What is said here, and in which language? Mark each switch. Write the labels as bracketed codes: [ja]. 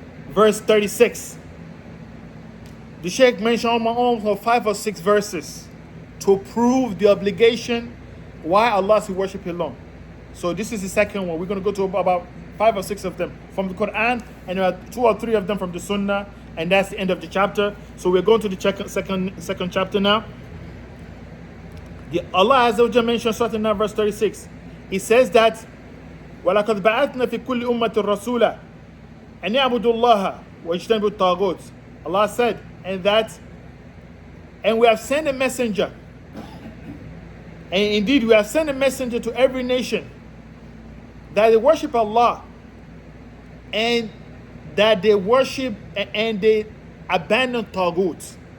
[en] Verse 36. The Sheikh mentioned almost 5 or 6 verses to prove the obligation why Allah should worship alone. So this is the second one. We're going to go to about 5 or 6 of them from the Quran, and there are 2 or 3 of them from the Sunnah, and that's the end of the chapter. So we're going to the second chapter now. Allah Azza wa Jalla mentioned something in verse 36. He says that [ar] وَلَقَدْ بَعَثْنَا فِي كُلِّ أُمَّةٍ رَسُولًا أَنْ يَعْبُدُوا اللَّهَ وَاجْتَنِبُوا الطَّاغُوتَ. [en] Allah said, and we have sent a messenger, and indeed we have sent a messenger to every nation, that they worship Allah, and that they worship and they abandon Taghut.